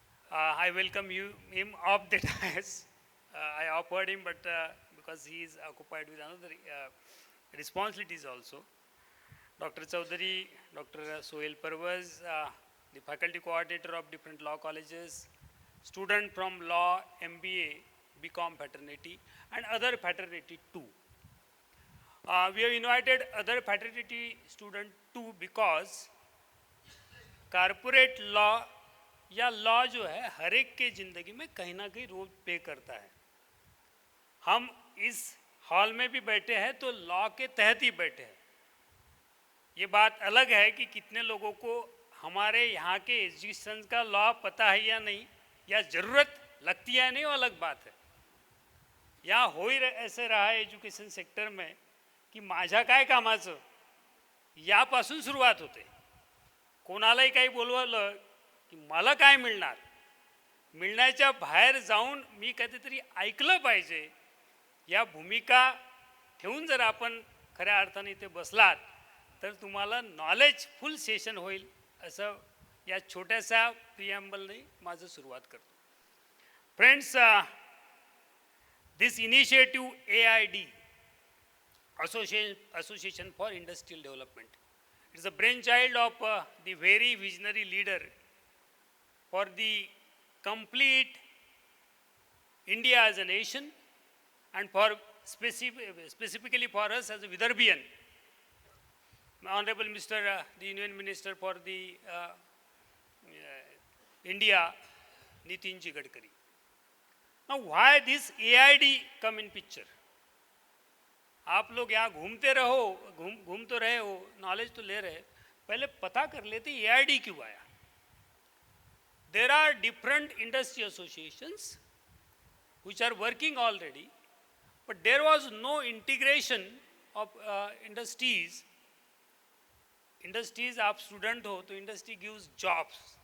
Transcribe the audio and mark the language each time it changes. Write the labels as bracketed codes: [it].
[en] I welcome him off the dais. I offered him, but because he is occupied with another responsibilities also. Dr. Chaudhary, Dr. Sohail Parvaz, the faculty coordinator of different law colleges, student from law, MBA, BCom fraternity, and other fraternity too. We have invited other fraternity students too because [hi] corporate law या law जो है हर एक के ज़िंदगी में कहीं ना कहीं रोल प्ले करता है। हम इस हॉल में भी बैठे हैं तो लॉ के तहत ही बैठे हैं। ये बात अलग है कि कितने लोगों को हमारे यहाँ के एजुकेशन का लॉ पता है या नहीं, या ज़रूरत लगती है नहीं, वो अलग बात है। यहाँ हो ही ऐसे रहा है एज्युकेशन सेक्टर में [mr] की माझ्या काय कामाचं यापासून सुरुवात होते। कोणालाही काही बोलवलं की मला काय मिळणार, मिळण्याच्या बाहेर जाऊन मी काहीतरी ऐकलं पाहिजे या भूमिका ठेवून जर आपण खऱ्या अर्थाने इथे बसलात तर तुम्हाला नॉलेजफुल सेशन होईल असं या छोट्याशा प्रिॲम्बलने माझं सुरुवात करतो. [en] Friends, this initiative AID Association for Industrial Development. It is a brainchild of the very visionary leader for the complete India as a nation and for specifically for us as a Vidarbhian. Honorable Mr. The Union Minister for the India, Nitin Ji Gadkari. Now why this AID come in picture? [hi] आप लोग यहाँ घूमते रहो, घूम तो रहे हो, knowledge तो ले रहे, पहले पता कर लेते AID क्यों आया. [en] There are different industry associations which are working already, but there was no integration of industries. Industries, [hi] आप student हो तो [en] industry gives jobs.